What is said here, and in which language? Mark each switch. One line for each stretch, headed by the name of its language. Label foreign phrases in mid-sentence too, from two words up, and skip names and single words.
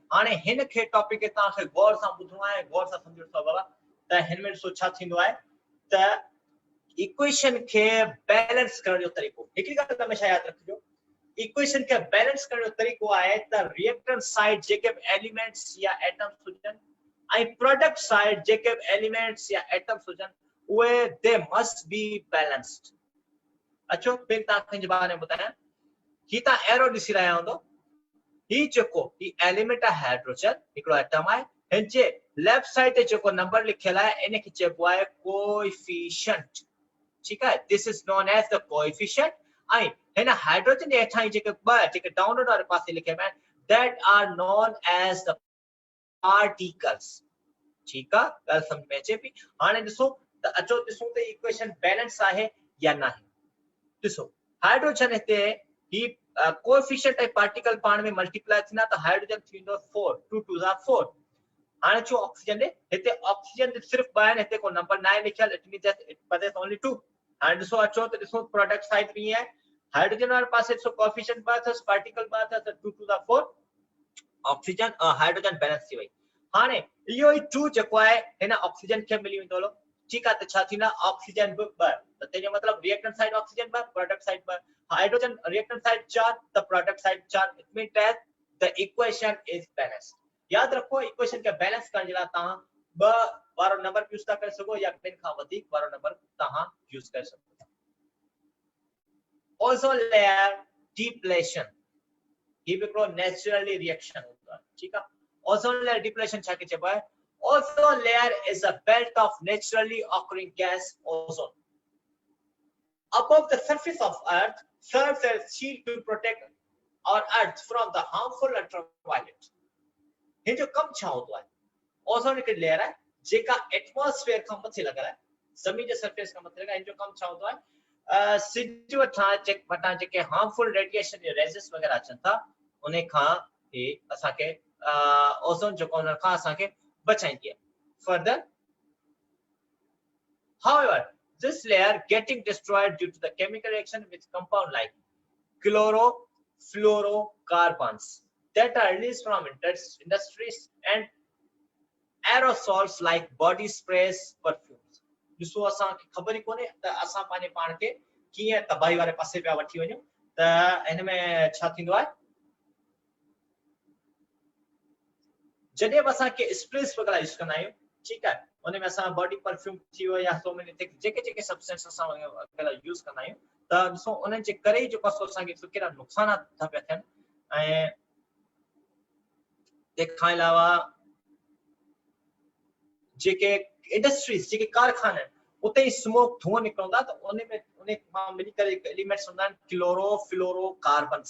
Sindhi: हाणे हिन खे टॉपिक खे तव्हां खे गौर सां ॿुधणो आहे, गौर सां सम्झणो अथव बाबा त हिन में ॾिसो छा थींदो आहे त इक्वेशन खे बैलेंस करण जो तरीक़ो. हिकिड़ी ॻाल्हि हमेशह यादि रखिजो, इक्वेशन खे बैलेंस करण जो तरीक़ो आहे त
English: reactant side
Sindhi: जेके बि एलिमेंट्स या एटम्स हुजनि ऐं
English: product side
Sindhi: जेके बि एलिमेंट्स या एटम्स हुजनि उहे
English: they must be balanced.
Sindhi: अचो फिर तव्हां खे बारे में ॿुधायां. ही तव्हां एरो ॾिसी रहिया हूंदो. ही जेको ही एलिमेंट आहे हाइड्रोजन, हिकिड़ो एटम आहे, हिन जे
English: left side
Sindhi: ते जेको नंबर लिखियल आहे इन खे चइबो आहे कोएफिशिएंट. ठीक आहे.
English: this is known as the coefficient.
Sindhi: ऐं हिन हाइड्रोजन जे हेठां जेके ॿ जेके डाउनवर्ड वारे पासे लिखियल आहिनि
English: that are known as the particles.
Sindhi: ठीक आहे. ॻाल्हि सम्झ में अचे पई. हाणे ॾिसो त अचो ॾिसूं त इक्वेशन बैलेंस आहे या न आहे. ॾिसो हाइड्रोजन हिते ही कोएफिशिएंट ऐं पार्टिकल पाण में मल्टीप्लाई थींदा त हाइड्रोजन थींदो 4 2 2 जा 4. हाणे छो ऑक्सीजन हिते ऑक्सीजन सिर्फ 2 आहिनि, हिते को नंबर न आहे लिखियल.
English: it means that it pades only 2.
Sindhi: हाणे ॾिसो अचो त ॾिसो
English: product side
Sindhi: बि आहे. हाइड्रोजन वारे पासे ॾिसो कोएफिशिएंट 2 अथस, पार्टिकल 2 अथस, 2 2 जा 4. ऑक्सीजन हाइड्रोजन बैलेंस थी वई. हाणे इहो ई 2 जेको आहे हिन ऑक्सीजन खे मिली वेंदो. हलो ठीक आहे. त छा थींदा ऑक्सीजन बि 2 त तेजो मतलब
English: reactant side
Sindhi: ऑक्सीजन 2
English: product side
Sindhi: 2. हाइड्रोजन
English: reactant side
Sindhi: 4 त
English: product side
Sindhi: 4.
English: it means that the equation is balanced.
Sindhi: याद रखो इक्वेशन के बैलेंस करण जे लाइ तव्हां 2 वारो नंबर यूज था करे सघो या 2 खां वधीक वारो नंबर तव्हां यूज करे सघो.
English: ozone layer depletion
Sindhi: ही भी हिकिड़ो
English: naturally reaction
Sindhi: हूंदो आहे. ठीक आहे.
English: ozone layer depletion
Sindhi: छा के चइबो आहे?
English: Ozone layer is a belt of naturally occurring gas ozone above the surface of Earth, serves as shield to protect our Earth from the harmful ultraviolet.
Sindhi: हिन जो कम छा हूंदो आहे? ओज़ोन हिकड़ी लेयर आहे जेका एटमॉस्फेयर खां मथे लॻल आहे, ज़मीन जे सरफेस खां मथे लॻल आहे. हिन जो कम छा हूंदो आहे? सिज वटां जेके
English: harmful radiation
Sindhi: जे रेज़िस वग़ैरह अचनि था उन खां ही असांखे ओज़ोन जेको उन खां असांखे बचाईंदी आहे.
English: Further, however, this layer getting destroyed due to the chemical reaction with compound like chlorofluorocarbons that are released from industries and aerosols like body sprays, perfumes.
Sindhi: ॾिसो असांखे ख़बर ई कोन्हे त असां पंहिंजे पाण खे कीअं तबाही वारे पासे पिया वठी वञूं. त हिन में छा थींदो आहे, जॾहिं बि असां के स्प्रेस वग़ैरह यूज़ कंदा आहियूं, ठीकु आहे, उन में असां
English: body perfume
Sindhi: थी वियो या
English: so many things
Sindhi: जेके सब्सटेंस असां यूज़ कंदा आहियूं, त ॾिसो उन्हनि जे करे ई जेको असांखे केतिरा नुक़सानात था पिया थियनि. ऐं तंहिंखां अलावा जेके इंडस्ट्रीज जेके कारखाना आहिनि उते ई स्मोक धुओं निकिरंदो आहे, त उन मां मिली करे एलिमेंट्स हूंदा आहिनि क्लोरोफ्लोरोकार्बन्स.